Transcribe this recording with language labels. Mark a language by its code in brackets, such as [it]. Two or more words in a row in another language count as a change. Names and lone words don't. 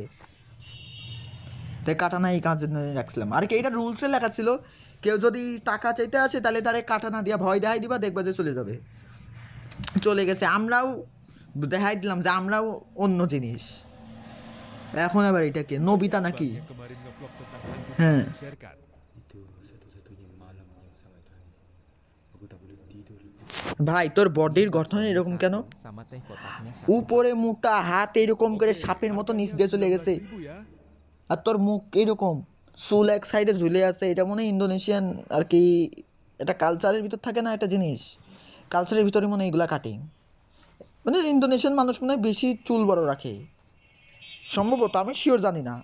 [bn] তাই কাটানা এই কাজের জন্য রাখছিলাম। আর কি এটা রুলসে লেখা ছিল, কেউ যদি টাকা চাইতে আসে তাহলে তারে কাটানা দিয়া ভয় দেখাই দিবা, দেখবা যে চলে যাবে। চলে গেছে, আমরাও দেখাই দিলাম যে আমরাও অন্য জিনিস। এখন আবার এটা কে নবিতা নাকি? [id] Yang kemarin ngevlog tentang hantu Heh. share-kan. Itu satu-satunya malam yang sangat aneh. Aku tak boleh tidur. [bn] ভাই তোর বডির গঠন এরকম কেন? [id] Sama teh kotaknya 1. [bn] উপরে মোটা, হাত এরকম করে সাপের মতো নিচ দিয়ে চলে গেছে, [id] 12.000 ya. [bn] আর তোর মুখ এরকম, চুল এক সাইডে ঝুলে আছে। এটা মনে হয় ইন্দোনেশিয়ান আর কি, এটা কালচারের ভিতর থাকে না একটা জিনিস, কালচারের ভিতরে মনে হয় এগুলা কাটিং। মানে ইন্দোনেশিয়ান মানুষ মনে হয় বেশি চুল বড় রাখে সম্ভবত, আমি শিওর জানি না।